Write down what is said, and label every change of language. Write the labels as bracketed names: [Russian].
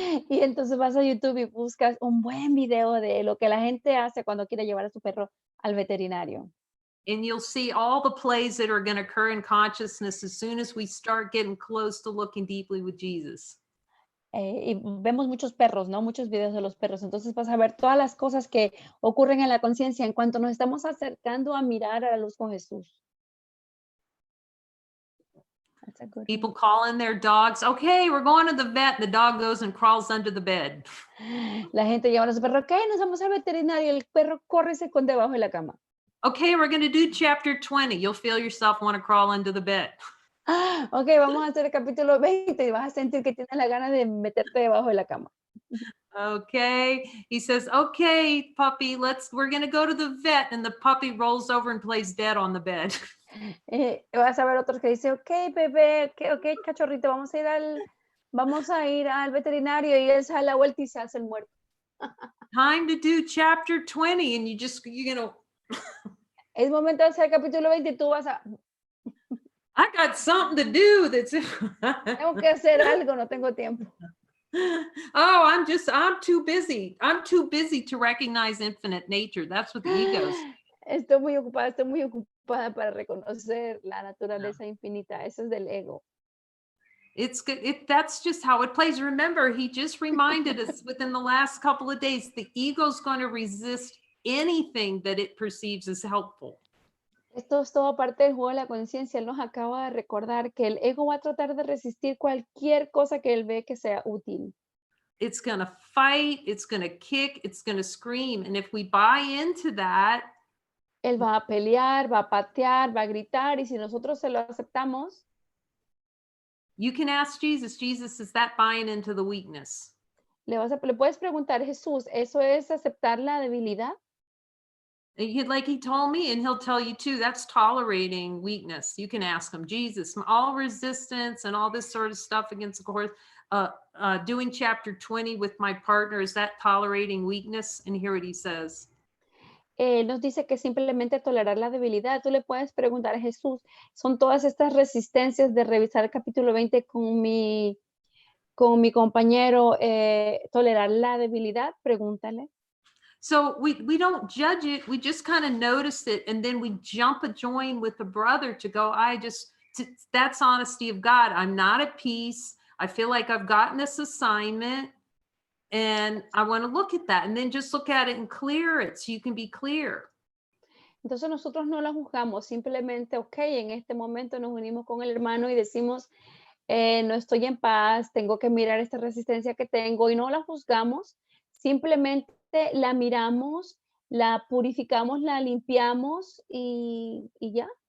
[Spanish] Y entonces vas a YouTube y buscas un buen video de lo que la gente hace cuando quiere llevar a su perro al veterinario. [English] And you'll see all the plays that are going to occur in consciousness as soon as we start getting close to looking deeply with Jesus. [Spanish] Y vemos muchos perros, ¿no? Muchos videos de los perros. Entonces vas a ver todas las cosas que ocurren en la conciencia en cuanto nos estamos acercando a mirar a la luz con Jesús. [English] That's a good People calling their dogs, okay, we're going to the vet. The dog goes and crawls under the bed. one. [Spanish] La gente lleva a su perro, ok, nos vamos al veterinario. El perro corre y se esconde debajo de la cama. [English] Okay, we're going to do chapter 20. You'll feel yourself want to crawl under the bed. [Spanish] Ok, vamos a hacer el capítulo 20 y vas a sentir que tienes la gana de meterte debajo de la cama. [English] Okay. He says, okay, puppy, we're going to go to the vet. And the puppy rolls over and plays dead on the bed. [Spanish] Vas a ver otros que dicen, ok, bebé, ok, cachorrito, vamos a ir al veterinario y él se da la vuelta y se hace el muerto. [English] Time to do chapter 20. And you're going to, [Spanish] Es momento de hacer el capítulo 20 y tú vas a, [English] I got something to do. [Spanish] tengo que hacer algo, no tengo tiempo. [English] Oh, I'm too busy. I'm too busy to recognize infinite nature. That's what the ego's. [Spanish] Estoy muy ocupada para reconocer la naturaleza infinita. Eso es del ego. [English] It's good. That's just how it plays. Remember, he just reminded us within the last couple of days, the ego's going to resist anything that it perceives as helpful. [Spanish] Esto es todo parte del juego de la conciencia. Él nos acaba de recordar que el ego va a tratar de resistir cualquier cosa que él ve que sea útil. [English] It's going to fight. It's going to kick. It's going to scream. And if we buy into that, [Spanish] Él va a pelear, va a patear, va a gritar, y si nosotros se lo aceptamos, [English] you can ask Jesus, is that buying into the weakness? [Spanish] le puedes preguntar, Jesús, ¿eso es aceptar la debilidad? [English] Like he told me, and he'll tell you too, that's tolerating weakness. You can ask him, Jesus, all resistance and all this sort of stuff against the course, doing chapter 20 with my partner, is that tolerating weakness? And hear what he says. [Spanish] Él nos dice que simplemente tolerar la debilidad. Tú le puedes preguntar a Jesús, ¿son todas estas resistencias de revisar el capítulo 20 con mi compañero, tolerar la debilidad? Pregúntale. [English] So we don't judge it. We just kind of notice it. And then we jump a join with the brother to go, that's honesty of God. I'm not at peace. I feel like I've gotten this assignment and I want to look at that, and then just look at it and clear it so you can be clear. [Spanish] Entonces nosotros no la juzgamos, simplemente, ok, en este momento nos unimos con el hermano y decimos, no estoy en paz, tengo que mirar esta resistencia que tengo, y no la juzgamos, simplemente la miramos, la purificamos, la limpiamos y ya.